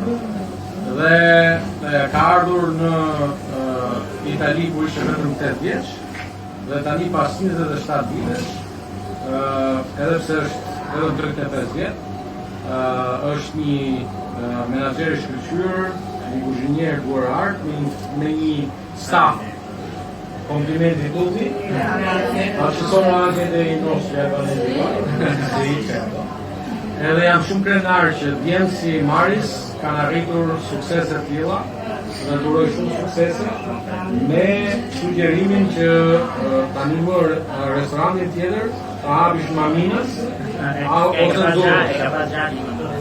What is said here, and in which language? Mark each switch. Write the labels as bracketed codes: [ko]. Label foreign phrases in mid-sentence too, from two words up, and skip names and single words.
[sq] Dhe ka ardhur në Itali ku ishte vetëm 8 vjeç. Dhe tani pas 27 vitesh, edhe pse është vetëm 35 vjet, është një menaxher i shkëlqyer, një kuzhinier duar art me një staf. [it] Complimenti tutti. Ci sono anche dei nostri abbonati. [sq] Edhe jam shumë krenar që djemë si Maris kanë arritur suksese të tilla dhe duroj shumë suksese me sugjerimin që tani më restorantin tjetër ta hapish Maminës ose Durrës.